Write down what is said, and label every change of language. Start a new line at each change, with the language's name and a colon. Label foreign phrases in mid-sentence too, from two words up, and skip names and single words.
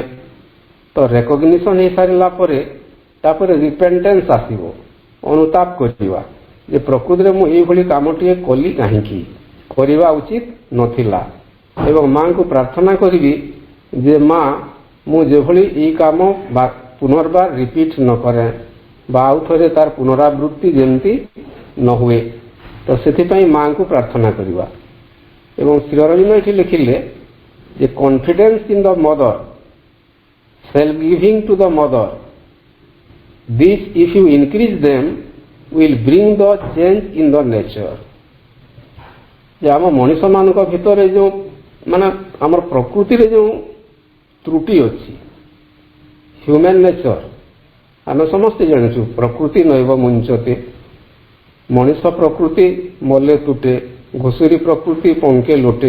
Odia: ତ ରେକଗ୍ନିସନ୍ ହେଇସାରିଲା ପରେ ତାପରେ ରିପେଣ୍ଟେନ୍ସ ଆସିବ, ଅନୁତାପ କରିବା ଯେ ପ୍ରକୃତିରେ ମୁଁ ଏଇଭଳି କାମଟିଏ କଲି କାହିଁକି, କରିବା ଉଚିତ ନଥିଲା, ଏବଂ ମାଙ୍କୁ ପ୍ରାର୍ଥନା କରିବି ଯେ ମା ମୁଁ ଯେଭଳି ଏଇ କାମ ପୁନର୍ବାର ରିପିଟ୍ ନ କରେ ବା ଆଉ ଥରେ ତାର ପୁନରାବୃତ୍ତି ଯେମିତି ନ ହୁଏ। ତ ସେଥିପାଇଁ ମାଙ୍କୁ ପ୍ରାର୍ଥନା କରିବା। ଏବଂ ଶ୍ରୀ ଅରବିନ୍ଦ ଏଠି ଲେଖିଲେ ଯେ
English: confidence in the Mother, self-giving to the Mother, this if you increase them will bring the change in the nature।
Odia: ଯେ ଆମ ମଣିଷମାନଙ୍କ ଭିତରେ ଯେଉଁ ମାନେ ଆମର ପ୍ରକୃତିରେ ଯେଉଁ ତ୍ରୁଟି ଅଛି,
English: human nature,
Odia: ଆମେ ସମସ୍ତେ ଜାଣିଛୁ
Sanskrit: ପ୍ରକୃତି ନୈବ ମୁଞ୍ଚତେ,
Odia: ମଣିଷ ପ୍ରକୃତି ମଲେ ତୁଟେ, ଘୁଷୁରୀ ପ୍ରକୃତି ପଙ୍କେ ଲୋଟେ।